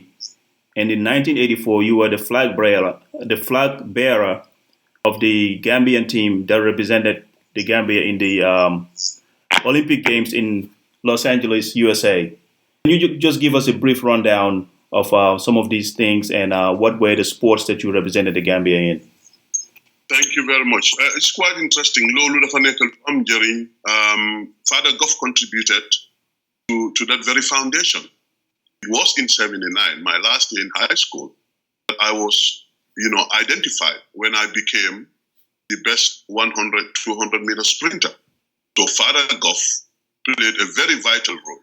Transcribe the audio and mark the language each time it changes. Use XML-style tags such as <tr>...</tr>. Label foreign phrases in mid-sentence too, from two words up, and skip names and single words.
<en>And in 1984, you were the flag bearer of the Gambian team that represented the Gambia in the Olympic Games in Los Angeles, USA. Can you just give us a brief rundown of some of these things and what were the sports that you represented the Gambia in? Thank you very much. It's quite interesting.</en> <wo>Lolu dafa nekk am njëriñ.</wo> <en>Father Goff contributed to that very foundation. It was in '79, my last day in high school, that I was, identified when I became the best 100, 200 meter sprinter. So Father Goff played a very vital role.</en>